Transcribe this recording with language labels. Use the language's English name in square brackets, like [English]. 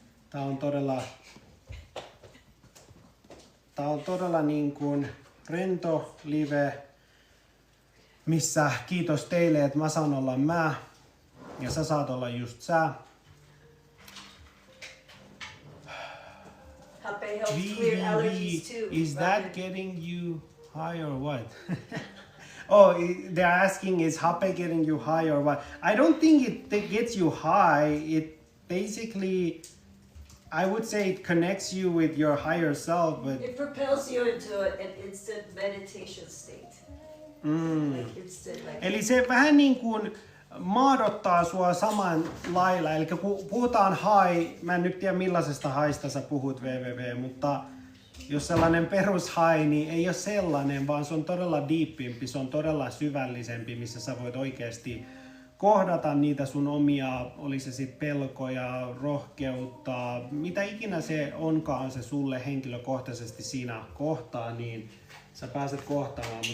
[Finnish] Tää on todella niin kuin rento live, missä kiitos teille, että mä saan olla mä ja sä saat olla just sä. [English] Hape helps clear allergies too. Is that getting you high or what? Oh, they're asking, is hape getting you high or what? I don't think it gets you high. It basically, I would say it connects you with your higher self, but it propels you into an instant meditation state. Like instant, like [Finnish] eli se vähän niin kuin maadottaa sua saman lailla. Eli kun puhutaan high, mä en nyt tiedä millaisesta haista sä puhut mutta jos sellainen perushai, niin ei ole sellainen, vaan se on todella deepimpi, se on todella syvällisempi, missä sä voit oikeasti kohdata niitä sun omia, oli se sitten pelkoja, rohkeutta, mitä ikinä se onkaan se sulle henkilökohtaisesti siinä kohtaa, niin sä pääset kohtaamaan.